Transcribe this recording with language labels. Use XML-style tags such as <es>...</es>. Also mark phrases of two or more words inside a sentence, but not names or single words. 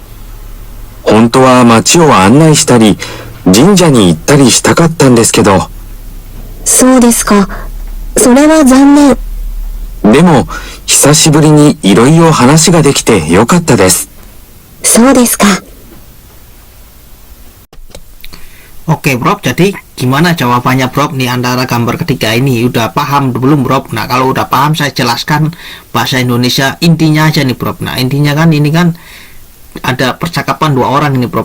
<ja>本当は街を案内したり、神社に行ったりしたかったんですけど。そうですか。それは残念。でも、久しぶりにいろいろ話ができてよかったです。そうですか。</ja> <id>Oke, bro, jadi gimana jawabannya, bro? Nih antara gambar ketiga ini udah paham belum, bro? Nah, kalau udah paham saya jelaskan bahasa Indonesia intinya aja nih, bro. Nah, intinya kan ini kan ada percakapan dua orang ini, bro.</id>